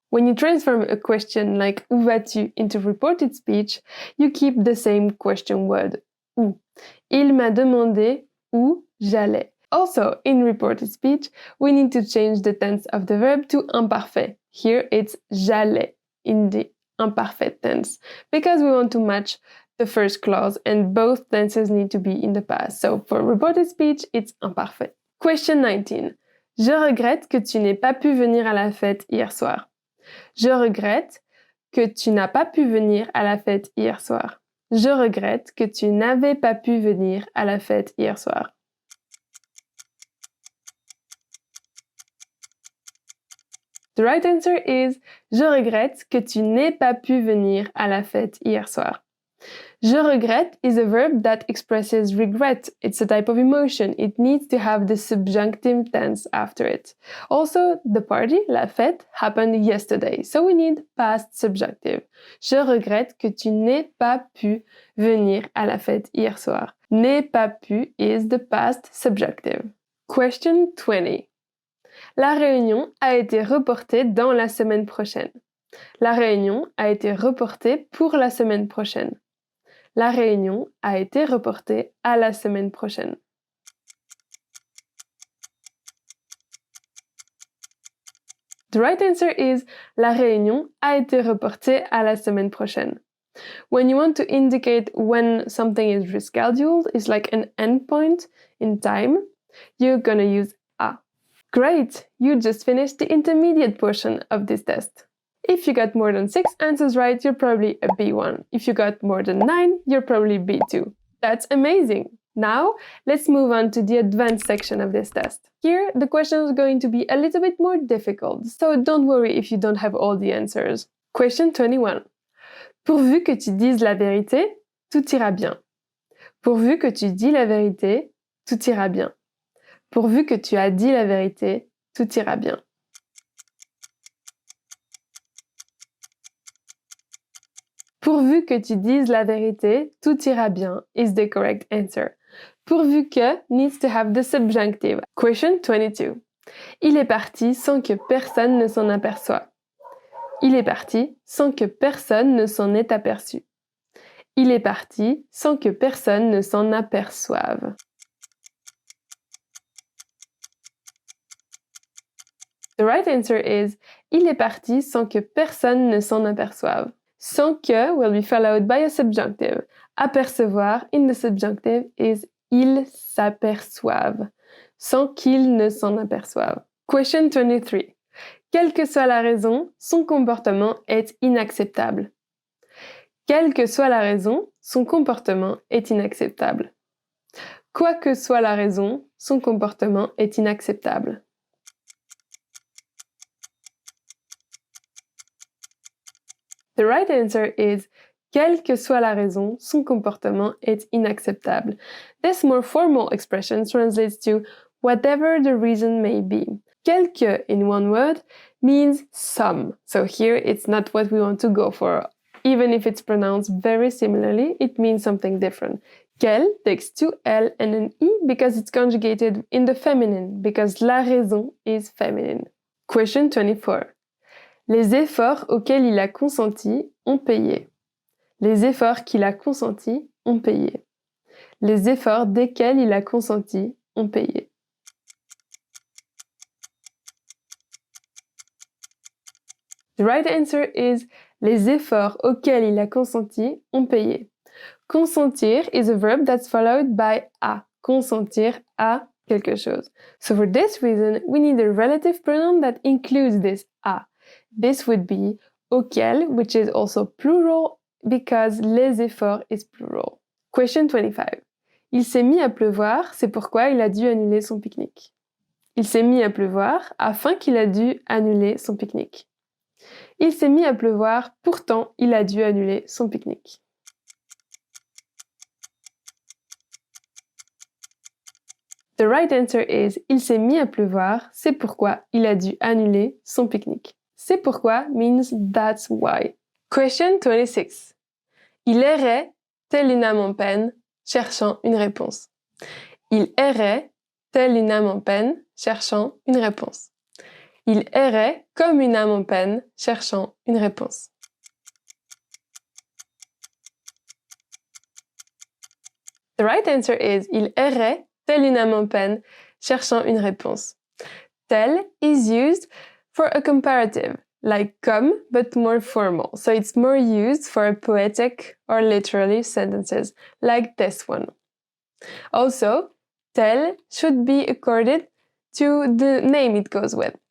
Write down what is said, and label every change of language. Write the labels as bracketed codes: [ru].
[en] When you transform a question like [fr] où vas-tu [en] into reported speech, you keep the same question word où. [fr] Il m'a demandé où j'allais. [en] Also, in reported speech, we need to change the tense of the verb to imparfait. Here it's j'allais in the imperfect tense because we want to match the first clause and both tenses need to be in the past. So for reported speech, it's imparfait. Question 19. [fr] Je regrette que tu n'aies pas pu venir à la fête hier soir. Je regrette que tu n'as pas pu venir à la fête hier soir. Je regrette que tu n'avais pas pu venir à la fête hier soir. [en] The right answer is [fr] je regrette que tu n'aies pas pu venir à la fête hier soir. Je regrette [en] is a verb that expresses regret. It's a type of emotion. It needs to have the subjunctive tense after it. Also, the party, [fr] la fête, [en] happened yesterday, so we need past subjunctive. [fr] Je regrette que tu n'aies pas pu venir à la fête hier soir. N'ai pas pu [en] is the past subjunctive. Question 20. [fr] La réunion a été reportée dans la semaine prochaine. La réunion a été reportée pour la semaine prochaine. La réunion a été reportée à la semaine prochaine. [en] The right answer is [fr] la réunion a été reportée à la semaine prochaine. [en] When you want to indicate when something is rescheduled, it's like an endpoint in time, you're gonna use a. Great! You just finished the intermediate portion of this test. If you got more than 6 answers right, you're probably a B1. If you got more than 9, you're probably B2. That's amazing! Now, let's move on to the advanced section of this test. Here, the questions are going to be a little bit more difficult, so don't worry if you don't have all the answers. Question 21. [fr] Pourvu que tu dises la vérité, tout ira bien. Pourvu que tu dis la vérité, tout ira bien. Pourvu que tu as dit la vérité, tout ira bien. Pourvu que tu dises la vérité, tout ira bien [en] is the correct answer. [fr] Pourvu que [en] needs to have the subjunctive. Question 22. [fr] Il est parti sans que personne ne s'en aperçoive. Il est parti sans que personne ne s'en ait aperçu. Il est parti sans que personne ne s'en aperçoive. [en] The right answer is [fr] il est parti sans que personne ne s'en aperçoive. Sans que [en] will be followed by a subjunctive. Apercevoir in the subjunctive is [fr] ils s'aperçoivent. Sans qu'ils ne s'en aperçoivent. [en] Question 23. [fr] Quelle que soit la raison, son comportement est inacceptable. Quelle que soit la raison, son comportement est inacceptable. Quoi que soit la raison, son comportement est inacceptable. [en] The right answer is [fr] quelle que soit la raison, son comportement est inacceptable. [en] This more formal expression translates to whatever the reason may be. Quelque in one word means some. So here it's not what we want to go for. Even if it's pronounced very similarly, it means something different. Quel takes two L and an E because it's conjugated in the feminine, because [fr] la raison [en] is feminine. Question 24. [fr] Les efforts auxquels il a consenti ont payé. Les efforts qu'il a consentis ont payé. Les efforts desquels il a consenti ont payé. [en] The right answer is [fr] les efforts auxquels il a consenti ont payé. [en] Consentir is a verb that's followed by a. [fr] Consentir à quelque chose. [en] So for this reason, we need a relative pronoun that includes this a. This would be auquel, which is also plural because [fr] les efforts [en] is plural. Question 25. [fr] Il s'est mis à pleuvoir, c'est pourquoi il a dû annuler son pique-nique. Il s'est mis à pleuvoir afin qu'il a dû annuler son pique-nique. Il s'est mis à pleuvoir, pourtant il a dû annuler son pique-nique. [en] The right answer is [fr] il s'est mis à pleuvoir, c'est pourquoi il a dû annuler son pique-nique. C'est pourquoi [en] means that's why. Question 26. [fr] Il errait, telle une âme en peine, cherchant une réponse. Il errait, telle une âme en peine, cherchant une réponse. Il errait comme une âme en peine, cherchant une réponse. [en] The right answer is [fr] il errait, telle une âme en peine, cherchant une réponse. [en] Tel is used for a comparative, like comme, but more formal. So it's more used for poetic or literary sentences, like this one. Also, tel should be accorded to the name it goes with.